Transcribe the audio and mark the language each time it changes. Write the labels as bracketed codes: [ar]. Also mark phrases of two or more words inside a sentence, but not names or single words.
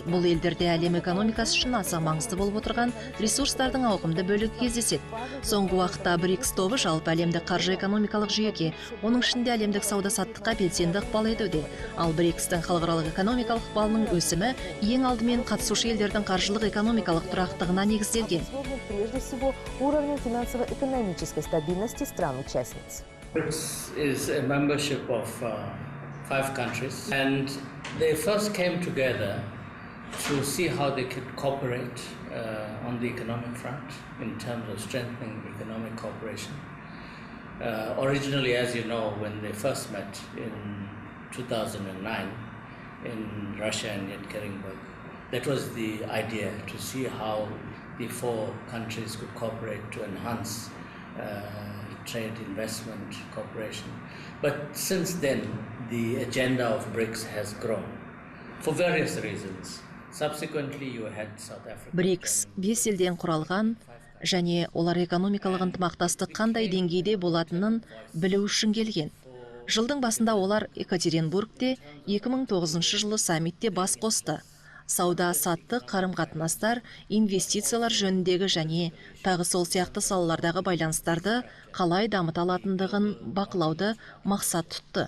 [kk] Бұл елдерде әлем экономикасы үшін аса маңызды болып отырған ресурстардың ауқымды бөлігі кездеседі. Соңғы уақытта БРИКС тобы жалпы әлемдік қаржы экономикалық жүйеге, оның ішінде әлемдік сауда-саттыққа белсенді ықпал етуде. Ал БРИКСтің халықаралық экономикалық ықпалының өсімі ең алдымен қатысушы елдердің қаржылық экономикалық тұрақтығына негізделген. [ru] Прежде всего, уровнем финансово-экономической стабильности стран-участниц. [en] BRICS is a membership of 5 countries, and they first came together to see how they could cooperate on the economic front in terms of strengthening economic cooperation. Originally, as you know, when they first met in 2009 in Russia and Yekaterinburg, that was the idea, to see how the 4 countries could cooperate to enhance trade, investment, cooperation. But since then, the agenda of BRICS has grown for various reasons. Subsequently, you had South Africa. [kk] BRICS 5 елден құралған және олар экономикалық ынтымақтастық қандай деңгейде болатынын білу үшін келген. Жылдың басында олар Екатеринбургте 2009 жылы саммитте бас қосты. Сауда-саттық, қарым-қатынастар, инвестициялар жөніндегі және тағы сол сияқты салалардағы байланыстарды қалай дамыта алатындығын бақылауды мақсат тұтты.